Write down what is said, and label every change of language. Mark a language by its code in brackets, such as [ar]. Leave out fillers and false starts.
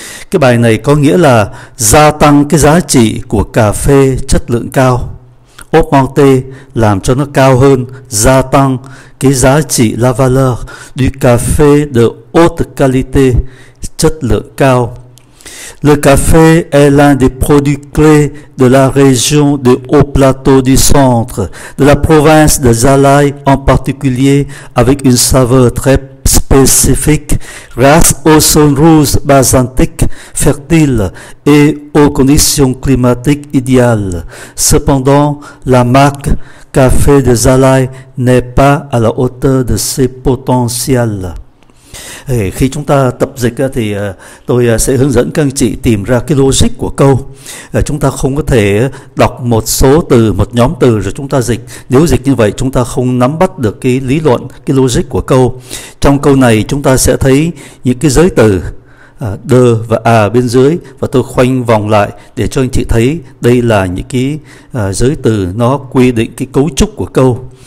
[vi] Cái bài này có nghĩa là gia tăng cái giá trị của cà phê chất lượng cao. Augmenter làm cho nó cao hơn, gia tăng cái giá trị [fr] la valeur du café de haute qualité, [vi] chất lượng cao. [fr] Le café est l'un des produits clés de la région de Haut-Plateau du Centre, de la province de Zalaï en particulier, avec une saveur très spécifique grâce au sol rouge basaltique fertile et aux conditions climatiques idéales. Cependant, la marque Café de Zalaï n'est pas à la hauteur de ses potentiels. [vi] Khi chúng ta tập dịch thì tôi sẽ hướng dẫn các anh chị tìm ra cái logic của câu. Chúng ta không có thể đọc một số từ, một nhóm từ rồi chúng ta dịch. Nếu dịch như vậy chúng ta không nắm bắt được cái lý luận, cái logic của câu. Trong câu này chúng ta sẽ thấy những cái giới từ de và à bên dưới, và tôi khoanh vòng lại để cho anh chị thấy đây là những cái giới từ nó quy định cái cấu trúc của câu.